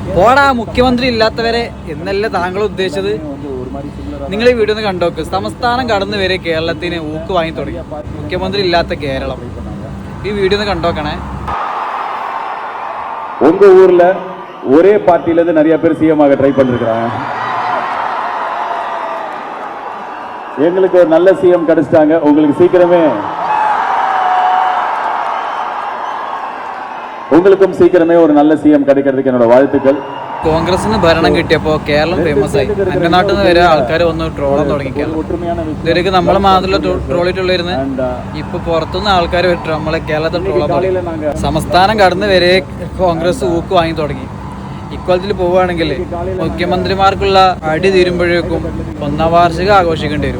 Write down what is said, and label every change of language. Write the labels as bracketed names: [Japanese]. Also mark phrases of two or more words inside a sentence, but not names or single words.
[Malayalam] പോടാ മുഖ്യമന്ത്രി ഇല്ലാത്തവരെ എന്നല്ല താങ്കൾ ഉദ്ദേശിച്ചത്. നിങ്ങൾ ഈ വീഡിയോ ഒന്ന് കണ്ടോക്ക്. സംസ്ഥാനം കടന്നു വരെ കേരളത്തിന് ഊക്ക് വാങ്ങി തുടങ്ങി. മുഖ്യമന്ത്രി ഇല്ലാത്ത കേരളം. ഈ വീഡിയോ ഒന്ന് കണ്ടോക്കണേ. [Tamil] உங்க ஊர்ல ஒரே பார்ட்டில இருந்து நிறைய பேர் சிஎம் ஆக ட்ரை பண்ணிருக்காங்க. எங்களுக்கு ஒரு நல்ல சிஎம் கிடைச்சிட்டாங்க. உங்களுக்கு சீக்கிரமே ஒரு நல்ல சிஎம் கிடைக்கிறதுக்கு என்னோட வாழ்த்துக்கள். [Malayalam] കോൺഗ്രസിന് ഭരണം കിട്ടിയപ്പോൾ കേരളം ഫേമസ് ആയി. അന്റെ നാട്ടിൽ നിന്ന് വരെ ആൾക്കാർ വന്ന് ട്രോളാൻ തുടങ്ങിക്കാണ്. ഇതുവരെയൊക്കെ നമ്മളെ മാത്രമല്ല ട്രോളിട്ടുള്ളായിരുന്നു. ഇപ്പൊ പുറത്തുനിന്ന് ആൾക്കാർ വിട്ടു നമ്മളെ കേരളത്തിൽ ട്രോളാൻ തുടങ്ങി. സംസ്ഥാനം കടന്ന് വരെ കോൺഗ്രസ് ഊക്ക് വാങ്ങി തുടങ്ങി. ഇക്വലത്തിൽ പോവുകയാണെങ്കിൽ മുഖ്യമന്ത്രിമാർക്കുള്ള അടി തീരുമ്പോഴേക്കും 1ാം വാർഷികം ആഘോഷിക്കേണ്ടി വരും.